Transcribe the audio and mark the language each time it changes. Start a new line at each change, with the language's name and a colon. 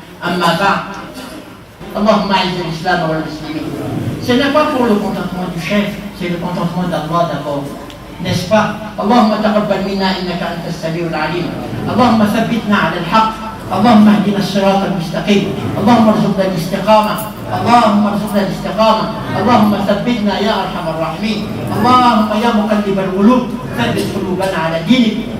Arabic: أما بعد، اللهم أعز الإسلام والمسلمين.
French: Ce n'est pas pour le contentement du chef, c'est le contentement d'Allah d'abord. N'est-ce pas?
Arabic: اللهم تقبل منا إنك أنت السميع العليم. اللهم ثبتنا على الحق. اللهم اهدنا الصراط المستقيم. اللهم ارزقنا الاستقامة. اللهم ثبتنا يا أرحم الراحمين. اللهم يا مقلب القلوب ثبت قلوبنا على دينك.